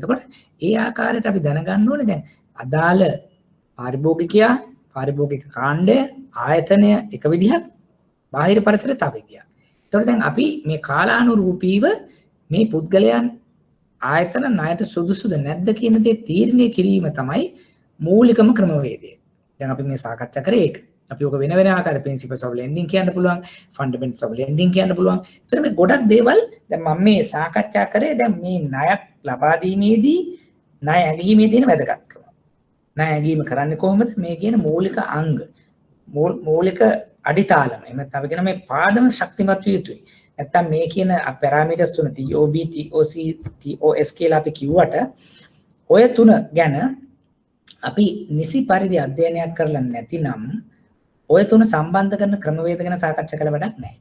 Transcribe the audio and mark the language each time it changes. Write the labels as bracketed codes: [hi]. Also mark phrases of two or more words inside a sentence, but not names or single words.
[si] එතකොට ඒ ආකාරයට අපි දැනගන්න ඕනේ දැන් අදාළ පාරිභෝගිකයා, පාරිභෝගික කාණ්ඩය, ආයතනය එක විදිහක්, බාහිර පරිසරය තව විදිහක්. එතකොට දැන් අපි මේ කාලානුරූපීව මේ පුද්ගලයන් ආයතන ණයට සුදුසුද නැද්ද කියන දේ තීරණය කිරීම තමයි මූලිකම ක්‍රමවේදය. දැන් අපි මේ සාකච්ඡා කරේ ඒක. අපි ඔක වෙන වෙන ආකාරයට [en] principles of lending [si] කියන්න පුළුවන්, [en] fundamentals of lending [si] කියන්න පුළුවන්. ඒතර මේ ගොඩක් දේවල් දැන් මම මේ සාකච්ඡා කරේ දැන් මේ ණයක් ලබා දීමේදී ණය ඇගීමේ තියෙන වැදගත්කම. ණය ඇගීම කරන්නේ කොහොමද? මේ කියන මූලික අංග මූලික අඩිතාලම. එහෙම නැත්නම් අපි කියන මේ පාදම ශක්තිමත් විය යුතුයි. නැත්නම් මේ කියන පැරාමීටර්ස් තුන TOB, TOC, TOS කියලා අපි කිව්වට ඔය තුන ගැන අපි නිසි පරිදි අධ්‍යයනයක් කරලා නැතිනම් ඔය තුන සම්බන්ධ කරන ක්‍රමවේද ගැන සාකච්ඡා කළ වැඩක් නැහැ.